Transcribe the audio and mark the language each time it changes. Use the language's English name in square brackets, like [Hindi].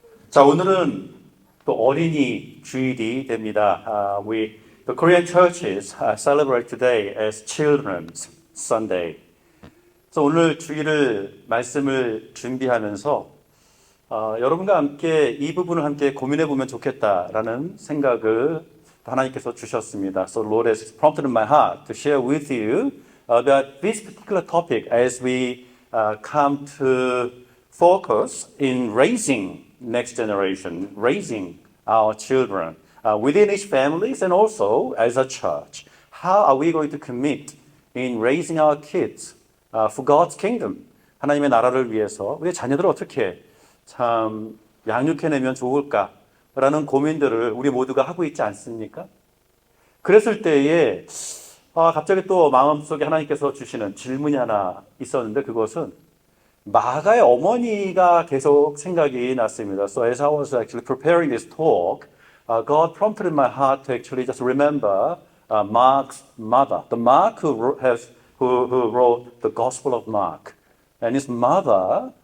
[Korean] 자, 오늘은 또 어린이 주일이 됩니다. [English] The Korean churches celebrate today as Children's Sunday. [Korean] 그래서 오늘 주일을 말씀을 준비하면서 여러분과 함께 이 부분을 함께 고민해 보면 좋겠다라는 생각을 하나님께서 주셨습니다. [English] So Lord has prompted in my heart to share with you about this particular topic as we come to focus in raising next generation, raising our children within each families and also as a church. How are we going to commit in raising our kids for God's kingdom? [Korean] 하나님의 나라를 위해서 우리 자녀들을 어떻게 참 양육해내면 좋을까라는 고민들을 우리 모두가 하고 있지 않습니까? 그랬을 때에 갑자기 또 마음속에 하나님께서 주시는 질문이 하나 있었는데 그것은 마가의 어머니가 계속 생각이 났습니다. [English] So as I was actually preparing this talk, God prompted in my heart to actually just remember Mark's mother, the Mark who wrote the Gospel of Mark, and his mother.